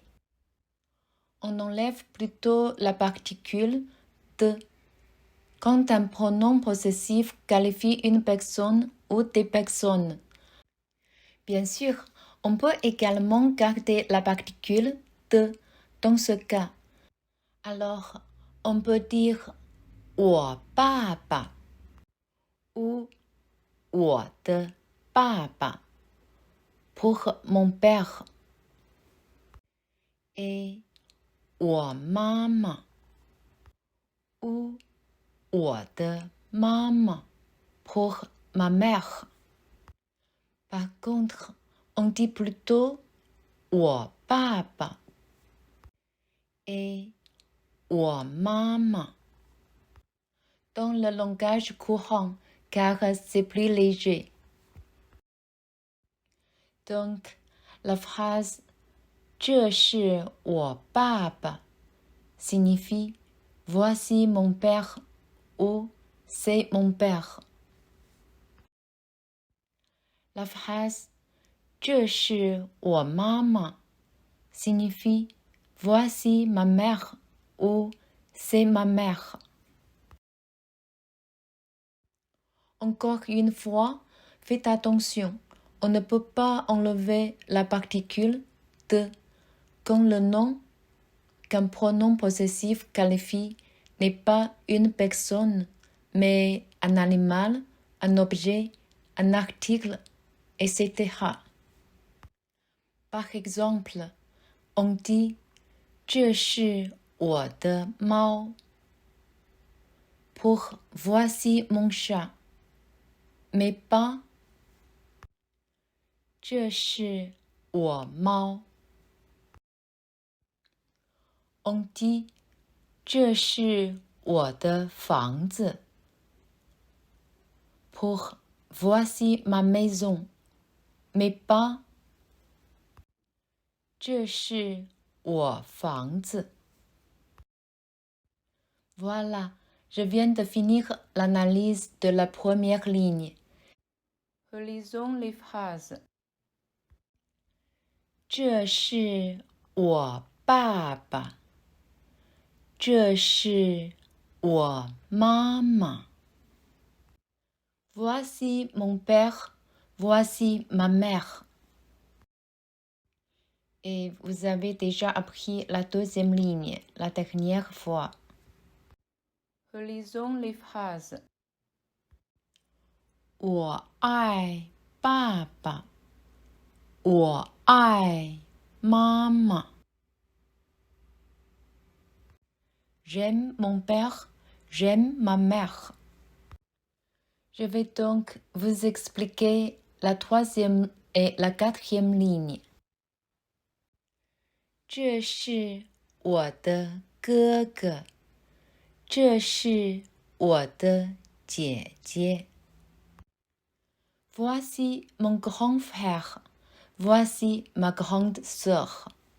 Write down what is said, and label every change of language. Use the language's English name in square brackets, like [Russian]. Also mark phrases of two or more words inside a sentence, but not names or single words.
[French] On enlève plutôt la particule de quand un pronom possessif qualifie une personne ou des personnes. Bien sûr, on peut également garder la particule de dans ce cas. Alors, on peut dire [Chinese] 我爸爸 [French] ou [Chinese] 我的爸爸 [French] pour mon père et [Chinese] 我妈妈 [French] ou [Chinese] 我的妈妈 [French] pour ma mère. Par contre, on dit plutôt [Chinese] 我爸爸 [French] et [Chinese] 我妈妈 [French] dans le langage courant car c'est plus léger. Donc, la phrase « [Chinese] 这是我爸爸» [French] signifie « Voici mon père » ou « C'est mon père ». La phrase « [Chinese] 这是我妈妈» [French] signifie « Voici ma mère » ou « C'est ma mère ». Encore une fois, faites attention, on ne peut pas enlever la particule de quand le nom qu'un pronom possessif qualifie n'est pas une personne, mais un animal, un objet, un article, etc. Par exemple, on dit « [Chinese] 这是我的猫» [French] pour « voici mon chat ». Mais pas [Chinese] 这是我猫 [French] On dit [Chinese] 这是我的房子 [French] pour voici ma maison. Mais pas [Chinese] 这是我房子 [French] Voilà, je viens de finir l'analyse de la première ligne. Relisons les phrases. [Chinese] 这是我爸爸，这是我妈妈。 [French] Voici mon père, voici ma mère. Et vous avez déjà appris la deuxième ligne, la dernière fois. Relisons les phrases. [Chinese] 我爱爸爸，我爱妈妈。 [French] J'aime mon père, j'aime ma mère. Je vais donc vous expliquer la troisième et la quatrième ligne. [Chinese] 这是我的哥哥，这是我的姐姐。 [French] Voici mon grand frère, voici ma grande sœur.